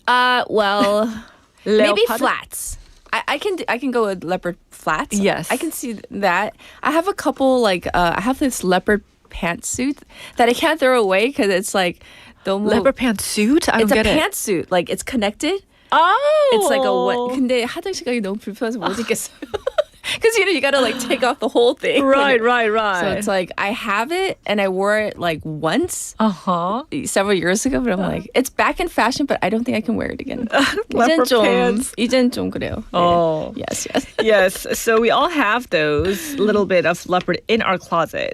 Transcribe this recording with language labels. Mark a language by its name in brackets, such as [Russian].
[English] Well, maybe Leopard? flats. I can go with leopard flats. Yes. I can see that. I have a couple I have this leopard pantsuit that I can't throw away because it's like [Korean] 너무 [English] Leopard pantsuit? I don't It's a get it. pantsuit. Like it's connected. Oh. It's like a what? [Korean] 근데 화장실 가기 너무 불편해서 못 입겠어요. [English] Because you gotta like take off the whole thing. Right. So it's like I have it and I wore it like once several years ago, but I'm like it's back in fashion, but I don't think I can wear it again. Leopard pants. [Korean] 이젠 좀 그래요. [English] Oh. Yes. Yes, so we all have those little bit of leopard in our closet.